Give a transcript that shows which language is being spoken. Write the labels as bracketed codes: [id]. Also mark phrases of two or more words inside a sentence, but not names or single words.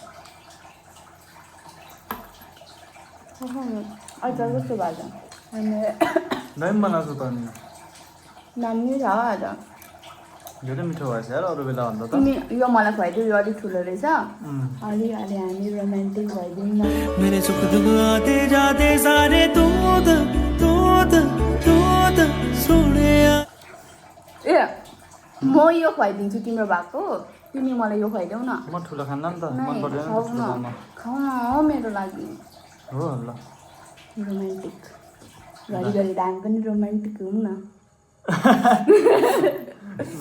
[ne] अचार कस्तो भएको दही बनाएको त नि दामी छ आज धेरै मिठो भएछ यार अरू बेला भन्दा त तिमी यो मलाई खुवाइदियो यो अलिक ठुलो रहेछ अलि हामी रोमान्टिक भइदिउँ न [hi] मेरे सुख दुख आते जाते सारे दूध सोनिया [ne] ए म यो खुवाइदिन्छु तिम्रो भएको तिमी मलाई यो खुवाइदेऊ न म ठुलो खान्न नि त मन पर्दैन नि त ठुलो खान खाऊ न हो मेरो लागि हो ल रोमान्टिक घरिघरि दामी पनि रोमान्टिक हौँ न ल